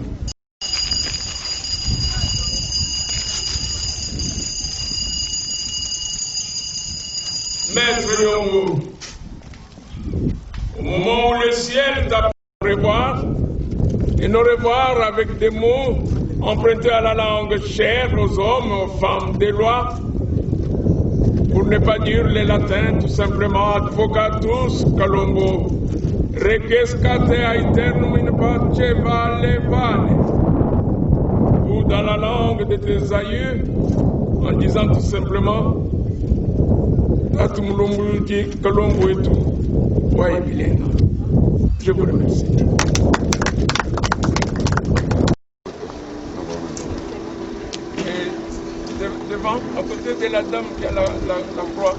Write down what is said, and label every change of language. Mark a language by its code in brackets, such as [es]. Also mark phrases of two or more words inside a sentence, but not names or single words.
[fr] Maître Yombo, au moment où le ciel t'a revoir, et nous revoir avec des mots empruntés à la langue chère aux hommes, aux femmes des lois, pour ne pas dire les latins, tout simplement [la] advocatus Kalombo, requiescate aeternum in pace vale vale, [fr] ou dans la langue de tes aïeux, en disant tout simplement Atumulumbuki Kalombo et tout. Ouais, Bilenga. Je vous remercie. Et devant, à côté de la dame qui a la croix.